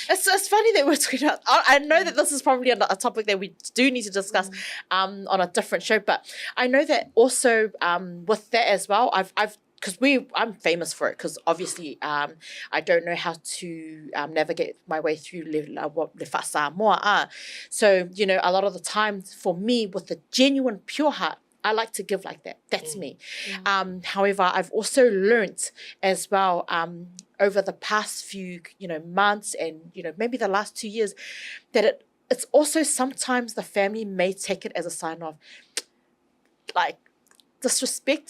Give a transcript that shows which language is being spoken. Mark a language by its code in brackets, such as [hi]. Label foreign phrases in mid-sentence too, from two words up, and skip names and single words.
[en] It's funny that we're talking about, I know that this is probably a topic that we do need to discuss on a different show, but I know that also with that as well, I've because I'm famous for it, because obviously I don't know how to navigate my way through [sm] le wha Samoa. [en] So, you know, a lot of the time for me, with a genuine pure heart, I like to give like that. That's me. However, I've also learnt as well over the past few, you know, months and, you know, maybe the last 2 years, that it's also sometimes the family may take it as a sign of like disrespect.